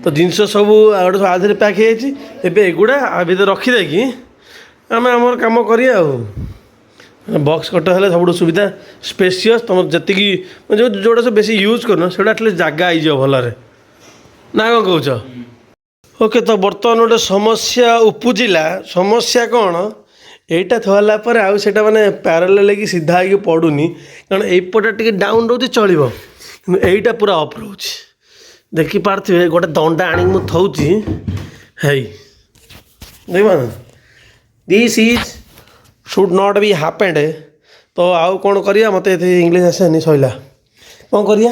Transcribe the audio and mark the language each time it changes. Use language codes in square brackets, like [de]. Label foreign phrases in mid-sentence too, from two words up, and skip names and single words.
[or] ଜିନିଷ ସବୁ ଗୋଟେ ଆଧରେ ପ୍ୟାକ୍ ହେଇଯାଇଛି ଏବେ ଏଗୁଡ଼ା ଆ ଭିତରେ ରଖିଦେଇକି ଆମେ ଆମର କାମ କରିବା ଆଉ ବକ୍ସ କଟା ହେଲେ ସବୁଠୁ ସୁବିଧା ସ୍ପେସିୟସ୍ ତୁମର ଯେତିକି ଯେଉଁଟା ସବୁ ବେଶୀ ୟୁଜ୍ କରୁନ ସେଇଟା ଆଟଲିଷ୍ଟ ଜାଗା ହେଇଯିବ ଭଲରେ ନା କ'ଣ କହୁଛ ଓକେ ତ ବର୍ତ୍ତମାନ ଗୋଟେ ସମସ୍ୟା ଉପୁଜିଲା ସମସ୍ୟା କ'ଣ ଏଇଟା ଥୋଲା ପରେ ଆଉ ସେଟା ମାନେ ପ୍ୟାରାଲାଲ ହେଇକି ସିଧା ହେଇକି ପଡ଼ୁନି କାରଣ ଏଇପଟେ ଟିକେ ଡାଉନ୍ ରହୁଛି ଚଳିବ କିନ୍ତୁ ଏଇଟା ପୁରା ଅଫ୍ ରହୁଛି ଦେଖିପାରୁଥିବେ ଗୋଟେ ଦଣ୍ଡା ଆଣିକି ମୁଁ ଥଉଛି ହେଇ ଦେଖିବ ନା [en] this is should not be happened [or] ତ ଆଉ କ'ଣ କରିବା ମୋତେ ଏତେ ଇଂଲିଶ ଆସେନି ସଇଲା କ'ଣ କରିବା